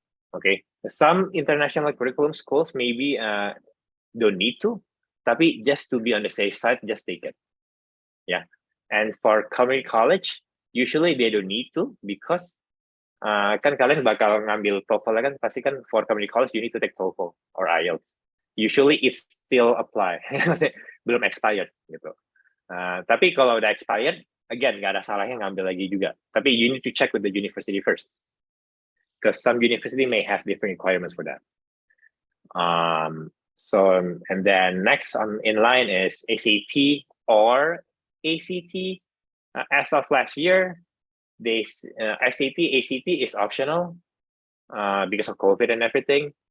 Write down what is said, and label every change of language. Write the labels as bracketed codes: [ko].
[en] Okay, some international curriculum schools maybe don't need to, [id] tapi [en] just to be on the safe side, just take it. Yeah, and for community college, usually they don't need to because [id] kan kalian bakal ngambil TOEFL kan, pasti kan [en] for community college you need to take TOEFL or IELTS. Usually it's still apply, [id] maksudnya belum expired gitu. Tapi kalau udah expired, again nggak ada salahnya ngambil lagi juga. Tapi [en] you need to check with the university first, because some university may have different requirements for that. So and then next in line is SAT or ACT. As of last year, SAT, ACT is optional because of COVID and everything.